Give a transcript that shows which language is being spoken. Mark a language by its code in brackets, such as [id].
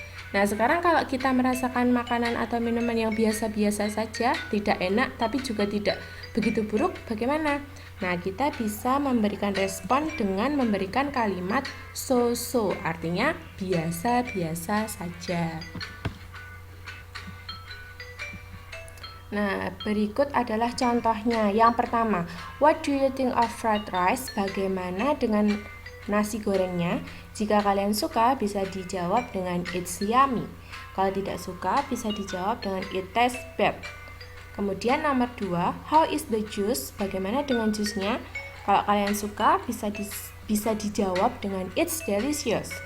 [id] Nah, sekarang kalau kita merasakan makanan atau minuman yang biasa-biasa saja, tidak enak tapi juga tidak begitu buruk, bagaimana? Nah, kita bisa memberikan respon dengan memberikan kalimat so-so, artinya biasa-biasa saja. Nah, berikut adalah contohnya. Yang pertama, [en] what do you think of fried rice? [id] Bagaimana dengan nasi gorengnya? Jika kalian suka, bisa dijawab dengan [en] it's yummy. [id] Kalau tidak suka, bisa dijawab dengan [en] it tastes bad. [id] Kemudian nomor 2, [en] how is the juice? [id] Bagaimana dengan jusnya? Kalau kalian suka, bisa dijawab dengan [en] it's delicious.